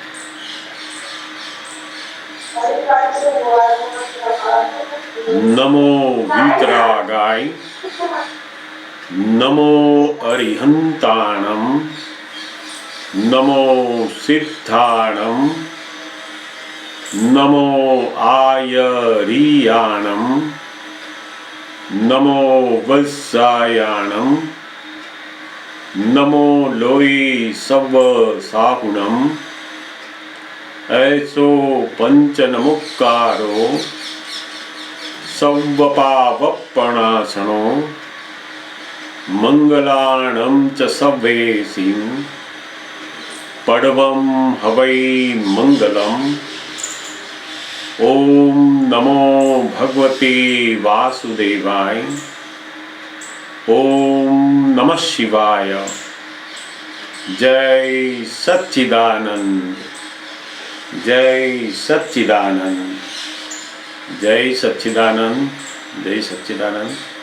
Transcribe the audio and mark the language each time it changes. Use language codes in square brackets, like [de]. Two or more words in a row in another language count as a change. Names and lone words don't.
[pka] નમો વિતરાગાય, નમો અરિહંતાણમ, નમો સિદ્ધાણમ, નમો આયરિયાણમ, નમો વત્સાયાણમ, નમો લોય સવ સાહુણમ. ऐसो पंचनमुक्कारो सव्वपावप्पणासनो मंगलाणं च सव्वेसिं पडवं हवै मंगलम्. [sa] ओम नमो भगवते वासुदेवाय. ओम नमः शिवाय. [hi] जय सच्चिदानंद. जय सच्चिदानंद. जय सच्चिदानंद. जय सच्चिदानंद.